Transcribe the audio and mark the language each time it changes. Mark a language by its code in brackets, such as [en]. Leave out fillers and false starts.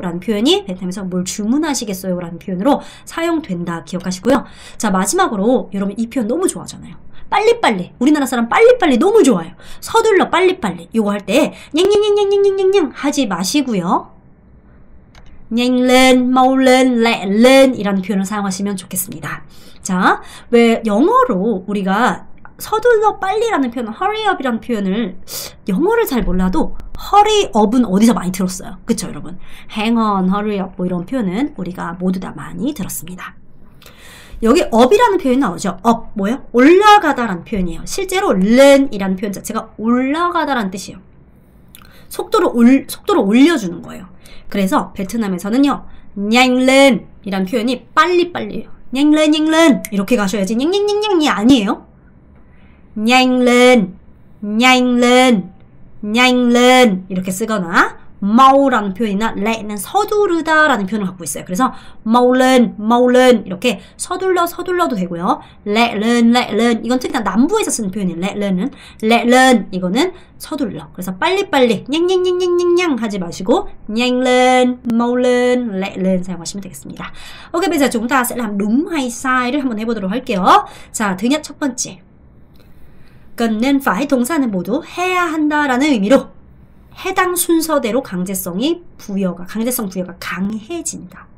[ko] 라는 표현이 베트남에서 뭘 주문하시겠어요? 라는 표현으로 사용된다 기억하시고요. 자, 마지막으로 여러분 이 표현 너무 좋아하잖아요. 빨리빨리. 우리나라 사람 빨리빨리 너무 좋아해요. 서둘러 빨리빨리. 이거 할 때 냥냥냥냥냥냥냥 하지 마시고요. [vi] nhanh lên, mau lên, lẹ lên [ko] 이라는 표현을 사용하시면 좋겠습니다. 자, 왜 영어로 우리가 서둘러 빨리라는 표현, hurry up이라는 표현을 영어를 잘 몰라도 hurry up은 어디서 많이 들었어요. 그쵸 여러분? hang on, hurry up 뭐 이런 표현은 우리가 모두 다 많이 들었습니다. 여기 up이라는 표현이 나오죠. up 뭐예요? 올라가다라는 표현이에요. 실제로 learn이라는 표현 자체가 올라가다라는 뜻이에요. 속도를 올려주는 거예요. 그래서 베트남에서는요 nhanh lên 이란 표현이 빨리빨리예요. [vi] nhanh lên, nhanh lên [ko] 이렇게 가셔야지 냥냥냥냥이 아니에요. [vi] nhanh lên, nhanh lên, nhanh lên [ko] 이렇게 쓰거나 mau라는 표현이나 lẹ는 서두르다 라는 표현을 갖고 있어요. [vi] 그래서 mau lên, mau lên [ko] 이렇게 서둘러도 되고요. [vi] lẹ lên, lẹ lên [ko] 이건 특히나 남부에서 쓰는 표현이에요. [vi] lẹ lên [ko] 이거는 서둘러. 그래서 빨리빨리 냥냥냥냥냥냥 하지 마시고 [vi] nhanh lên, mau lên, lẹ lên [ko] 사용하시면 되겠습니다. [vi] Ok, bây giờ chúng ta sẽ làm đúng hay sai [ko] 를 한번 해보도록 할게요. 자, [vi] thứ nhất [ko] 첫 번째. cần nên phải 동사는 모두 해야 한다라는 의미로 해당 순서대로 강제성 부여가 강해진다.